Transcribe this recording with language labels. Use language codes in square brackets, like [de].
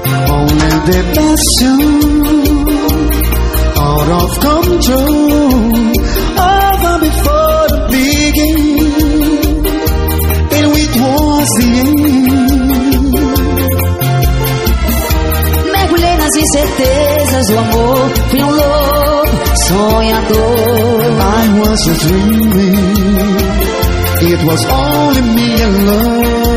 [en] Only the passion, out of control, over before the beginning, and it was the end. [pt] Mergulhei nas incertezas do amor, fui um louco sonhador. [en] I was a dreaming, it was only me and love.